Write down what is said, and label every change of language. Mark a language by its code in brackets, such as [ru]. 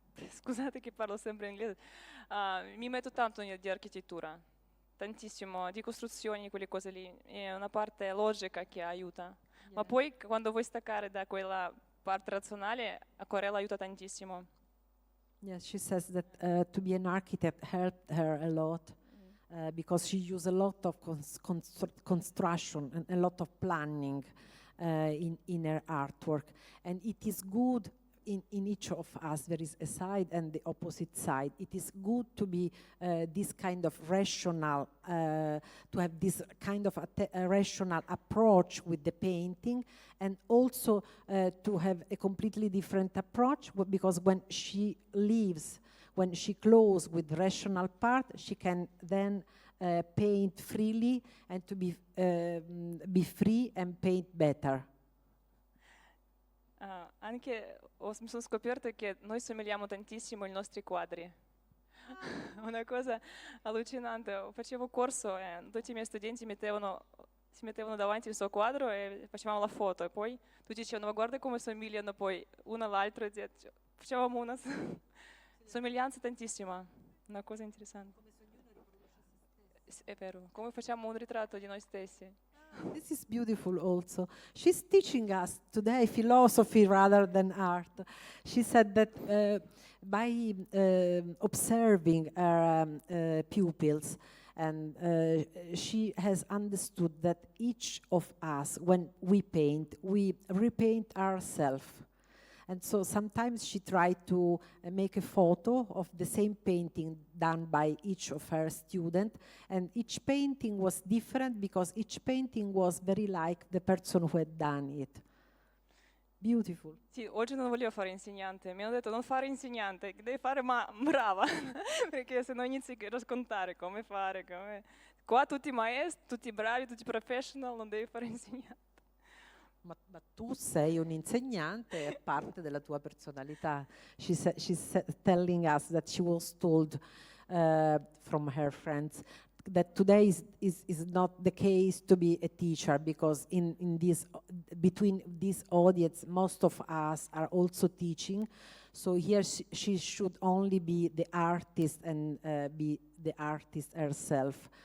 [it] Scusate che parlo sempre in inglese. Mi metto tanto di architettura, tantissimo, di costruzioni, quelle cose lì. È una parte logica che aiuta. Yeah. Ma poi quando vuoi staccare da quella parte razionale, acquarello aiuta tantissimo. [en] Yes, she says that to be an architect helped her a lot. Because she used a lot of construction and a lot of planning in her artwork. And it is good in each of us, there is a side and the opposite side. It is good to be this kind of rational, to have this kind of a rational approach with the painting, and also to have a completely different approach, because when she leaves, when she closes with rational part, she can then paint freely and to be free and paint better. [it] Anche mi sono scoperto che noi somigliamo tantissimo ai nostri quadri. Una cosa allucinante. Facevo corso e tutti i miei studenti si mettevano davanti il suo quadro e facevamo la foto. E poi tutti dicevano, ma guarda come somigliano poi una all'altra. Facevamo una somiglianza tantissima. Una cosa interessante. È vero, come facciamo un ritratto di noi stessi. [en] This is beautiful also. She's teaching us today philosophy rather than art. She said that by observing her pupils, and she has understood that each of us, when we paint, we repaint ourselves. And so sometimes she tried to make a photo of the same painting done by each of her students, and each painting was different because each painting was very like the person who had done it. Beautiful. [it] Sì, oggi non volevo fare insegnante, mi hanno detto non fare insegnante, devi fare ma brava, perché se no inizi a raccontare come fare, Qua tutti maestri, tutti bravi, tutti professional, non devi fare insegnante. Ma tu sei un insegnante, è parte della tua personalità. [en] She's telling us that she was told from her friends that today is not the case to be a teacher, because between this audience, most of us are also teaching. So here she should only be the artist and be the artist herself.